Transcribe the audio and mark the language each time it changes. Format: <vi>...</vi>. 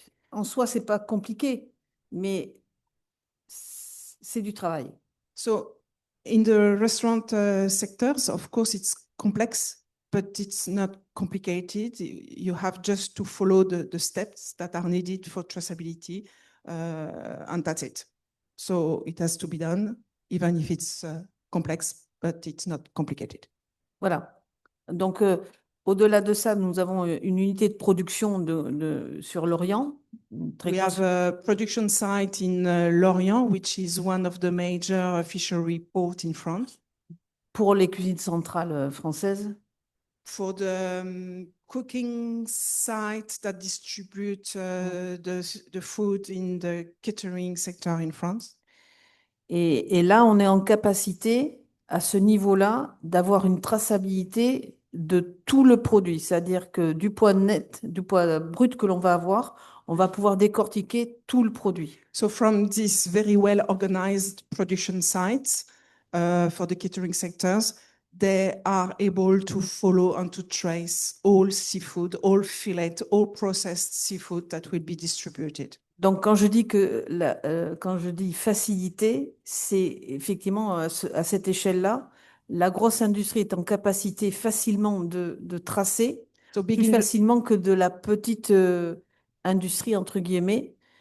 <fr>En soi, c'est pas compliqué, mais c'est du travail.</fr> <en>So, in the restaurant sectors, of course, it's complex, but it's not complicated. You have just to follow the steps that are needed for traceability, and that's it. So it has to be done, even if it's complex, but it's not complicated.</en> <fr>Voilà. Donc, au-delà de ça, nous avons une unité de production sur l'Orient.</fr> <en>We have a production site in Lorient, which is one of the major fishery ports in France.</en> <fr>Pour les cuisines centrales françaises.</fr> <en>For the cooking sites that distribute the food in the catering sector in France.</en> <fr>Et là, on est en capacité, à ce niveau-là, d'avoir une traçabilité de tout le produit. C'est-à-dire que du poids net, du poids brut que l'on va avoir, on va pouvoir décortiquer tout le produit.</fr> <en>So from these very well organized production sites for the catering sectors, they are able to follow and to trace all seafood, all fillet, all processed seafood that will be distributed.</en> <fr>Donc, quand je dis quand je dis facilité, c'est effectivement à cette échelle-là, la grosse industrie est en capacité facilement de tracer, plus facilement que de la petite industrie, entre guillemets.</fr>